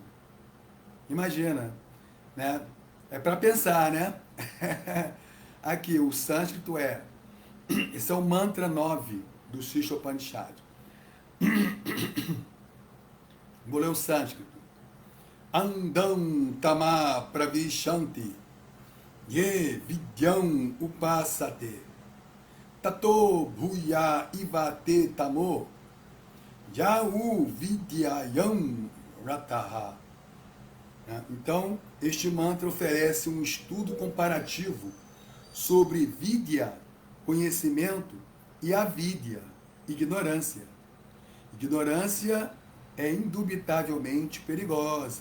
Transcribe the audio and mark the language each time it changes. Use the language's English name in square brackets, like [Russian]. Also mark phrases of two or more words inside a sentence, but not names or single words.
[Portuguese] Imagina, né? É para pensar, né? Aqui, o sânscrito esse é o mantra 9 do Sri Upanishad. Vou ler o sânscrito. [Sanskrit] Andam tama pravishanti ye vidyam upasate tato bhuya ivate tamo yau vidyayam rataha. [Portuguese] Então, este mantra oferece um estudo comparativo sobre vidya, conhecimento, e avidya, ignorância. Ignorância é indubitavelmente perigosa.